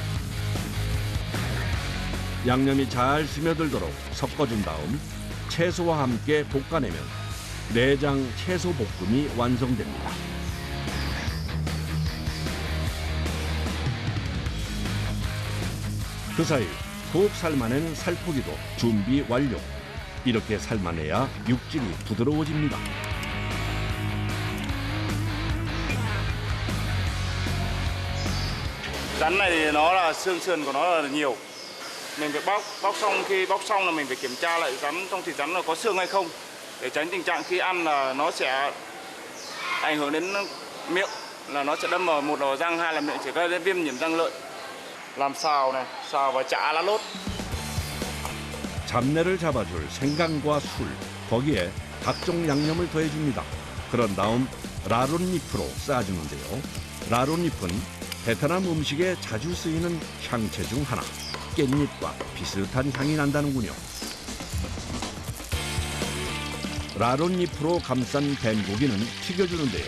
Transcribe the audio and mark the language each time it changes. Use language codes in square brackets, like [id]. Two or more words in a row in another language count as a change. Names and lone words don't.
[ko] 양념이 잘 스며들도록 섞어준 다음 채소와 함께 볶아내면 내장 채소 볶음이 완성됩니다. 그 사이 푹 삶아낸 살코기도 준비 완료. 이렇게 삶아내야 육질이 부드러워집니다. [vi] Rắn này thì nó là xương sườn của nó là nhiều. Mình phải bóc xong, khi bóc xong là mình phải kiểm tra lại rắn trong thịt rắn là có xương hay không, để tránh tình trạng khi ăn là nó sẽ ảnh hưởng đến miệng, là nó sẽ đâm vào một là răng, hai là miệng sẽ gây đến viêm nhiễm răng lợi. Làm xào này, xào và chả lá lốt. [ko] 잡내를 잡아줄 생강과 술, 거기에 각종 양념을 더해줍니다. 그런 다음 라론잎으로 쌓아주는데요. 라론잎은 베트남 음식에 자주 쓰이는 향채 중 하나. 깻잎과 비슷한 향이 난다는군요. 라론잎으로 감싼 뱀고기는 튀겨주는데요.